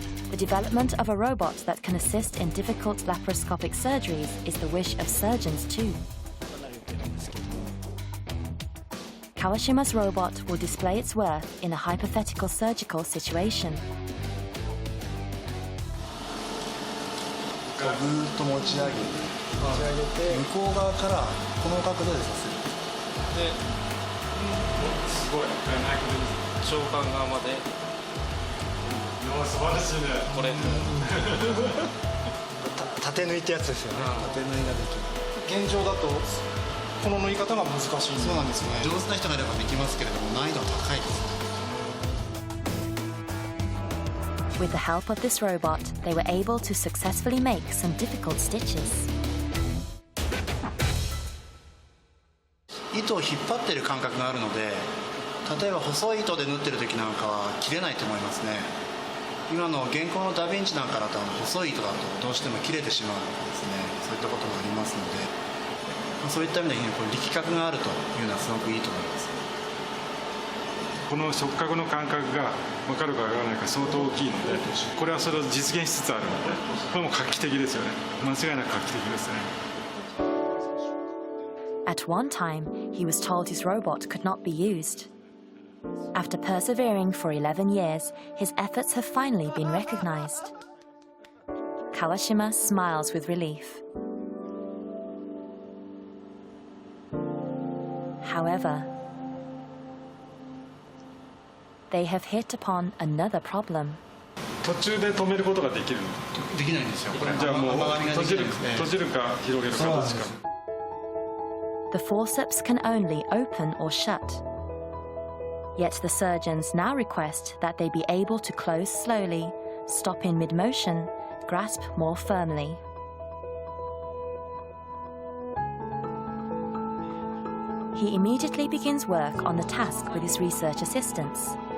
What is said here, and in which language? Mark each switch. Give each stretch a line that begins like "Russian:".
English: The development of a robot that can assist in difficult laparoscopic surgeries is the wish of surgeons too. Kawashima's robot will display its worth in a hypothetical surgical situation.
Japanese: ぐーっと持ち上げて向こう側からこの角度でさせる。すごい長官側まで。素晴らしいね。これ縦縫いってやつですよね。縦縫いができる。現状だとこの縫い方が難しい。そうなんですね。上手な人がいればできますけれども難易度は高いです。
English: With the help of this robot, they were able to successfully make some difficult stitches.
Japanese: 糸を引っ張っている感覚があるので、例えば細い糸で縫ってる時なんかは切れないと思いますね。今の現行のダヴィンチなんかだと細い糸だとどうしても切れてしまうんですね。そういったことがありますので、そういった意味で力学があるというのはすごくいいと思います。この触覚の感覚が分かるか分からないか相当大きいので、これはそれを実現しつつあるので、これも画期的ですよね。間違いなく画期的ですね。
English: At one time, he was told his robot could not be used. After persevering for 11 years, his efforts have finally been recognized. Kawashima smiles with relief. However, they have hit upon another problem.
Japanese: 途中で止めることができるの？できないんですよ。これじゃあもう甘噛みができないんですね。閉じるか広げるかどっちか。
English: The forceps can only open or shut. Yet the surgeons now request that they be able to close slowly, stop in mid-motion, grasp more firmly. He immediately begins work on the task with his research assistants.